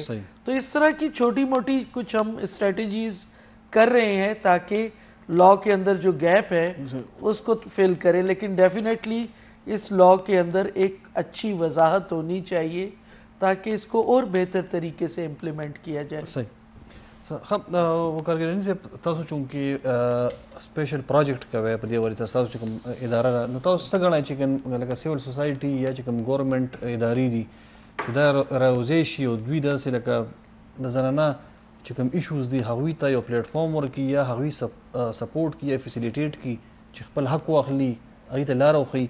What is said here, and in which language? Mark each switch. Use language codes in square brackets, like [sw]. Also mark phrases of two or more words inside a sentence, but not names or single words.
[ur] تو اس طرح کی چھوٹی موٹی کچھ ہم اسٹریٹجیز کر رہے ہیں تاکہ لا کے اندر جو گیپ ہے اس کو فل کریں. لیکن ڈیفینیٹلی اس لا کے اندر ایک اچھی وضاحت ہونی چاہیے تاکہ اس کو اور بہتر طریقے سے امپلیمنٹ کیا جائے. صحیح. [ps] وہ کارګراني سے تاسو چونکې [en] special project [ps] کوي په دې وجه تاسو چې کوم اداره نو تاسو څنګه غواړئ چې کوم لکه [en] civil society [ps] یا چې کوم ګورنمنت ادارې دي چې دا راوځي شي او دوی داسې لکه د زنانه چې کوم ایشوز دي هغوی ته یو پلیټفارم ورکړي یا هغوی سپورټ کړي یا فیسیلیټیټ کړي چې خپل حق واخلي هغوی ته لاره وښیي.